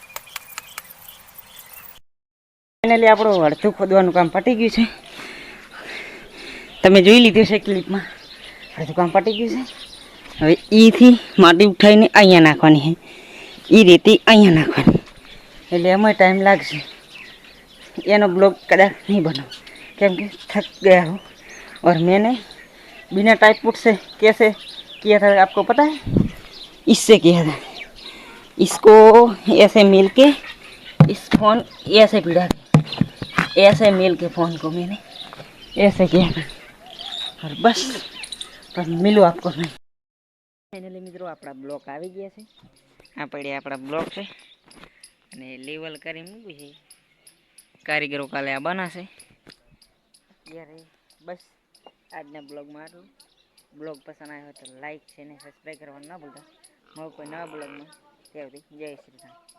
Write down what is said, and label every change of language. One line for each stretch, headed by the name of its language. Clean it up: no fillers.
Gujarati: Finally આપણું અડધું ખોદવાનું કામ પતી ગયું છે. તમે જોઈ લીધું છે ક્લિપમાં, અડધું કામ પતી ગયું છે. હવે ઈથી માટી ઉઠાવીને અહીંયા નાખવાની છે, એ રેતી અહીંયા નાખવાની, એટલે એમાં ટાઈમ લાગશે. એનો બ્લોગ
Hindi: कदाच नहीं बनाओ,
Gujarati: કેમ કે
Hindi: थक गया हूँ। और मैंने बिना टाइपपुट से कैसे किया था आपको पता है? इससे किया था, इसको ऐसे मिल के इस फोन ऐसे भिड़ा के, ऐसे मिल के फ़ोन को मैंने ऐसे किया था। और बस पर मिलूँ आपको मैं।
Gujarati: फाइनली મિત્રો આપણા બ્લોક આવી ગયા છે. આ પડ્યા આપણા બ્લોક છે અને લેવલ કરી મૂક્યું છે. કારીગરો કાલે આ બનાશે. અત્યારે બસ આજના બ્લોગમાં આટલું. બ્લોગ પસંદ આવ્યો તો લાઈક છે ને સબસ્ક્રાઈબ કરવાનું ના ભૂલતા. મળો કોઈ નવા બ્લોગમાં. ત્યાં સુધી જય શ્રી રામ.